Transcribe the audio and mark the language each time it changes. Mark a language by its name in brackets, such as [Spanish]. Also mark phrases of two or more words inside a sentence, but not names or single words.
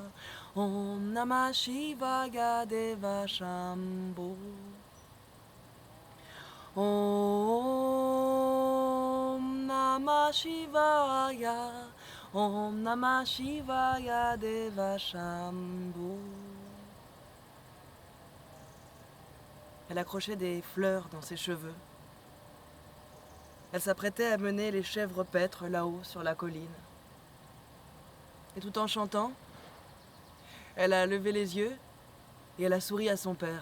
[Sanskrit] ओम् नमः शिवाय देव शम्भो. ओम् नमः शिवाय. ओम् नमः शिवाय देव शम्भो. [French] Elle accrochait des fleurs dans ses cheveux. Elle s'apprêtait à mener les chèvres paîtres là-haut sur la colline. Et tout en chantant, elle a levé les yeux et elle a souri à son père.